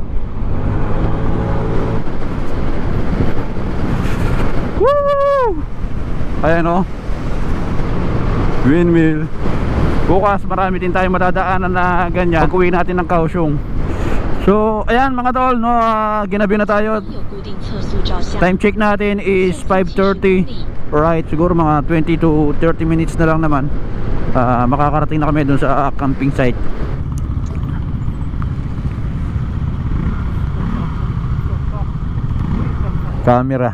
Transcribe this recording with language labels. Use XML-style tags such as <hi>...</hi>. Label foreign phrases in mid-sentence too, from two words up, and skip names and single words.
<tl>Woo! Ayan o. Windmill. Bukas marami din tayong matadaanan na ganyan pag uwi natin ng Kaohsiung. So ayan mga tol, no, ginabi na tayo.</tl> <zh>有固定测速照相。</zh> <en>Time check</en> <tl>natin is 5:30. Alright, siguro mga</tl> <en>20 to 30 minutes</en> <tl>na lang naman. Makakarating na kami dun sa camping site. Camera.</tl>